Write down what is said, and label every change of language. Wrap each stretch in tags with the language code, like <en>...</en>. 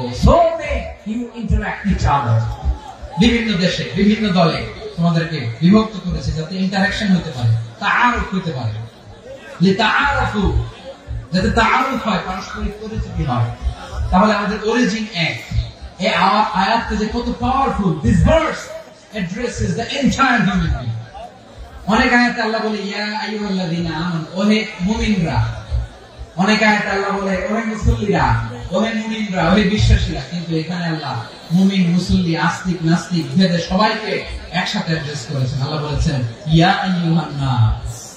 <en>So you interact each other.</en> <bn>বিভিন্ন দেশে বিভিন্ন দলে তোমাদেরকে বিভক্ত করেছে যাতে ইন্টারঅ্যাকশন হতে পারে, তাআরুফ হতে পারে। লিতাআরফু, যাতে তাআরুফ হয়, পারস্পরিক পরিচিতি হয়। তাহলে আমাদের অরিজিন এক। এই আয়াতটা যে কত powerful.</bn> <en>This verse addresses the entire human being.</en> <bn>অনেক আয়াতে আল্লাহ বলে</bn> <ar>ইয়া আইয়ুহাল্লাযীনা আমানু,</ar> <bn>ওহে মুমিনরা। অনেক আয়াতে আল্লাহ বলে ওহে মুসল্লিরা, ওহে মুমিনরা, ওহে বিশ্বাসীরা। কিন্তু এখানে আল্লাহ মুমিন মুসল্লি আস্তিক নাস্তিক ভেদে সবাইকে একসাথে অ্যাড্রেস করেছেন। আল্লাহ বলেছেন</bn> <ar>ইয়া আইয়ুহান নাস,</ar>